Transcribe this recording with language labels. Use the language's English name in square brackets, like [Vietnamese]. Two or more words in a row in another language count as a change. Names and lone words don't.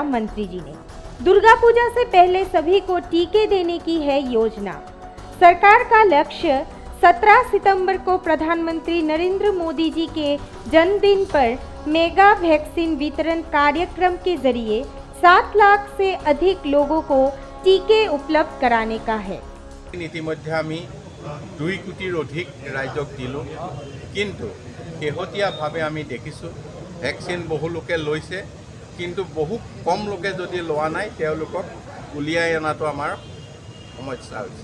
[Hindi] मंत्री जी ने दुर्गा पूजा से पहले सभी को टीके देने की है योजना। सरकार का लक्ष्य 17 सितंबर को प्रधानमंत्री नरेंद्र मोदी जी के जन्मदिन पर मेगा वैक्सीन वितरण कार्यक्रम के जरिए 7 लाख से अधिक लोगों को टीके उपलब्ध कराने का है। [Assamese] ইতিমধ্যে আমি 2 কোটিৰ অধিক ৰাজ্যক দিলোঁ, কিন্তু শেহতীয়াভাৱে আমি দেখিছোঁ ভেকচিন বহু লোকে লৈছে, কিন্তু বহু কম লোকে যদি লোৱা নাই তেওঁলোকক উলিয়াই অনাটো আমাৰ সমস্যা হৈছে।